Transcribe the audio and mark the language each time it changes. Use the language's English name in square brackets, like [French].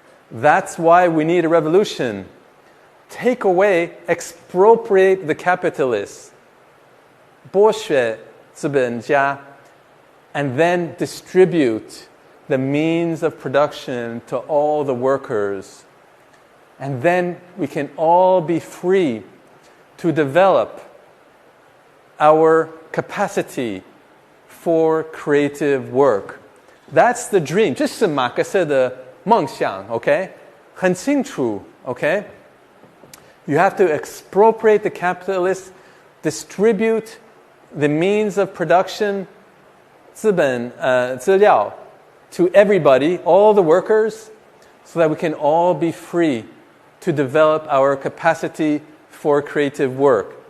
[English] That's why we need a revolution. Take away, expropriate the capitalists, [Chinese] 剥削资本家, [English] and then distribute the means of production to all the workers. And then we can all be free to develop our capacity for creative work. That's the dream. [Chinese] 这是马克思的梦想, [English] okay? [Chinese] 很清楚, [English] okay? You have to expropriate the capitalists, distribute the means of production, [Chinese] 资料, [English] to everybody, all the workers, so that we can all be free to develop our capacity for creative work.